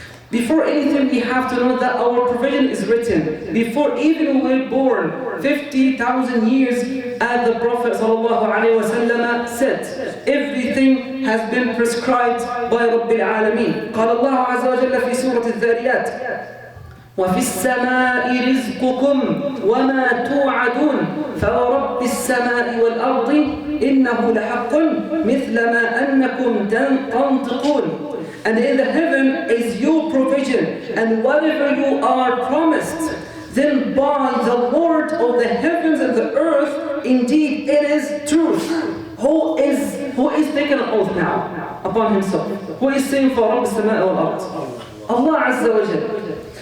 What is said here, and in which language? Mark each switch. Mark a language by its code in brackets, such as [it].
[en] Before anything, we have to know that our provision is written. Before even we were born, 50,000 years, as the Prophet ﷺ said, everything has been prescribed by Rabbil Alameen. [ar] قال الله عز وجل في سورة الذاريات وفي السماء رزقكم وما توعدون فورب السماء والأرض إنه لحق مثل ما أنكم تنطقون. [en] And in the heaven is your provision, and whatever you are promised, then by the Lord of the heavens and the earth, indeed it is truth. Who is taking an oath now upon himself? Who is saying for [ar] Rabb as-Sama'i wal-Ard? [en] Allah Azza wa Jalla.